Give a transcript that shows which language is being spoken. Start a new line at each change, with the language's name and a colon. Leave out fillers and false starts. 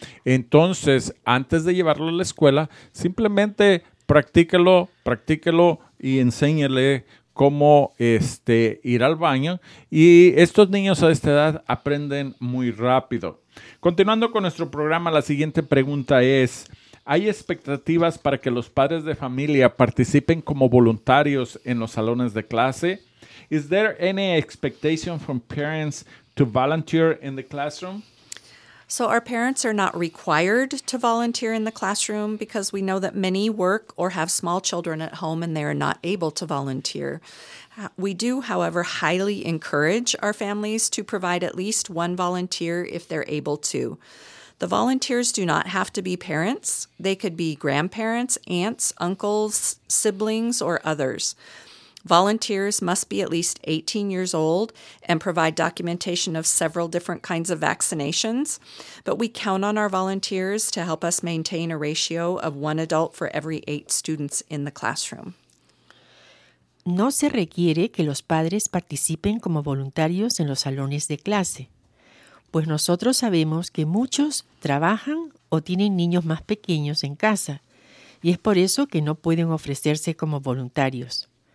Spanish: Entonces, antes de llevarlo a la escuela, simplemente practíquelo y enséñele cómo ir al baño. Y estos niños a esta edad aprenden muy rápido. Continuando con nuestro programa, la siguiente pregunta es: ¿hay expectativas para que los padres de familia participen como voluntarios en los salones de clase?
English: Is there any expectation from parents to volunteer in the classroom? So our parents are not required to volunteer in the classroom because we know that many work or have small children at home and they are not able to volunteer. We do, however, highly encourage our families to provide at least one volunteer if they're able to. The volunteers do not have to be parents. They could be grandparents, aunts, uncles, siblings, or others. Volunteers must be at least 18 years old and provide documentation of several different kinds of vaccinations. But we count on our volunteers to help us maintain a ratio of one adult for every 8 students in the classroom.
Spanish: No se requiere que los padres participen como voluntarios en los salones de clase, pues nosotros sabemos que muchos trabajan o tienen niños más pequeños en casa, y es por eso que no pueden ofrecerse como voluntarios.